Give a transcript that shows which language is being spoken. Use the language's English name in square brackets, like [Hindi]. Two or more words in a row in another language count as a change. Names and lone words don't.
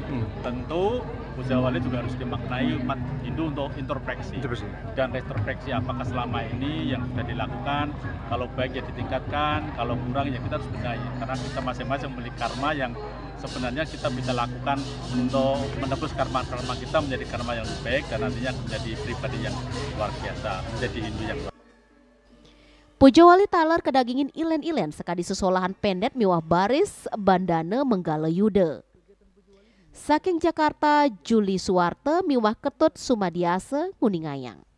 [Indonesian] Tentu Pujawali juga harus dimaknai umat Hindu untuk introspeksi dan retrospeksi, apakah selama ini yang sudah dilakukan, kalau baik ya ditingkatkan, kalau kurang ya kita harus benahi, karena kita masing-masing memiliki karma yang sebenarnya kita bisa lakukan untuk menebus karma-karma kita menjadi karma yang lebih baik dan nantinya menjadi pribadi yang luar biasa, menjadi Hindu yang luar biasa. [Balinese] Pujawali taler kedagingin ilen-ilen sekadi sesolahan pendet miwah baris bandana menggala yuda. Saking Jakarta, Juli Suwarte miwah Ketut Sumadiasa Nguningayang.